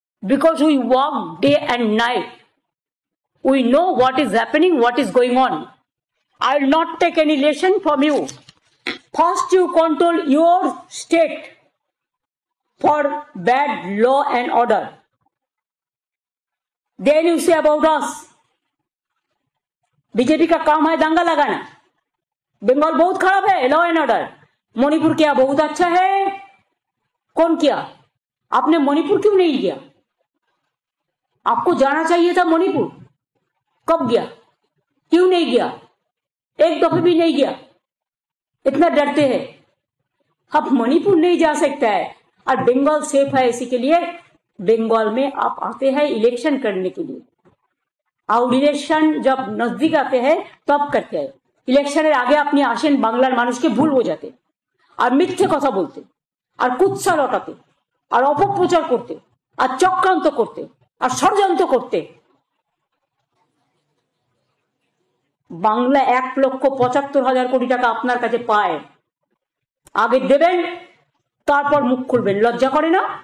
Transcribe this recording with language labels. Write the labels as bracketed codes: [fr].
[en] Because we work day and night, we know what is happening, what is going on. I will not take any lesson from you. First you control your state for bad law and order. Then you say about us. [hi] BJP का काम है दंगा लगाना। बंगाल बहुत खराब है law and order. Manipur क्या बहुत अच्छा है? कौन किया? आपने मणिपुर क्यों नहीं किया? आपको जाना चाहिए था मणिपुर। कब गया? क्यों नहीं गया? एक दफे भी नहीं गया। इतना डरते हैं। अब मणिपुर नहीं जा सकता है और बंगाल सेफ है, इसी के लिए बंगाल में आप आते हैं इलेक्शन करने के लिए। और इलेक्शन जब नजदीक आते हैं तब करते हैं। [bn] इलेक्शনের আগে আপনি আসেন বাংলার মানুষকে ভুল বোঝাতে আর মিথ্যে কথা বলতে আর কুৎসা রটাতে আর অপপ্রচার করতে আর চক্রান্ত করতে আর ষড়যন্ত্র করতে। বাংলা 1,75,000 কোটি টাকা আপনার কাছে পায়, আগে দেবেন তারপর মুখ খুলবেন। লজ্জা করে না?